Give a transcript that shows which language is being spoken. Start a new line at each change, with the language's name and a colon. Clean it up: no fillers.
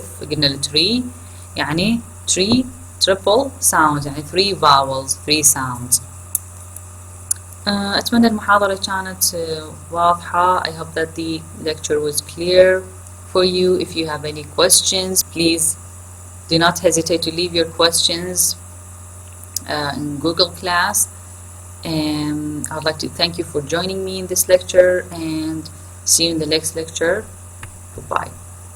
Arabic: قلنا التري يعني
English: triple sounds،
Arabic: يعني
English: 3 vowels 3 sounds.
Arabic: أتمنى المحاضرة كانت واضحة.
English: I hope that the lecture was clear for you. If you have any questions, please do not hesitate to leave your questions in Google Class. And I'd like to thank you for joining me in this lecture and see you in the next lecture. Goodbye.